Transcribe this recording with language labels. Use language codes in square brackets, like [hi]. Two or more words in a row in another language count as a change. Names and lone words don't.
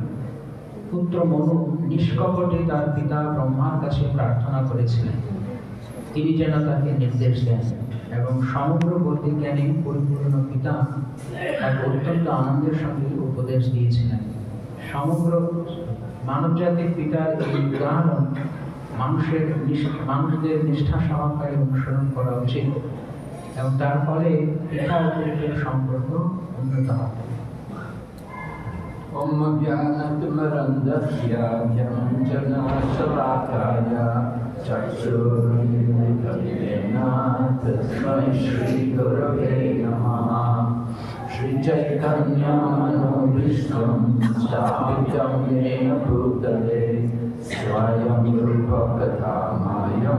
[bn] পুত্র মনু নিষ্কপটে তার পিতা ব্রহ্মার কাছে প্রার্থনা করেছিলেন তিনি যেন তাকে নির্দেশ দেন, এবং সমগ্র বৌদ্ধিক জ্ঞানে পরিপূর্ণ পিতা এক অত্যন্ত আনন্দের সঙ্গে উপদেশ দিয়েছিলেন। সমগ্র মানব জাতির পিতার এই উদাহরণ মানুষদের নিষ্ঠা সহকারে অনুসরণ করা উচিত, এবং তার ফলে পিতা ও পুত্রের সম্পর্ক উন্নত হবে। [sa] ॐ ज्ञानतिमिरान्धस्य ज्ञान शलाकया चक्षुरुन्मीलितं तस्मै श्री गुरवे नमः श्री चैतन्य मनोऽभीष्टं स्थापितं येन भूतले स्वयं रूप कदामह्यं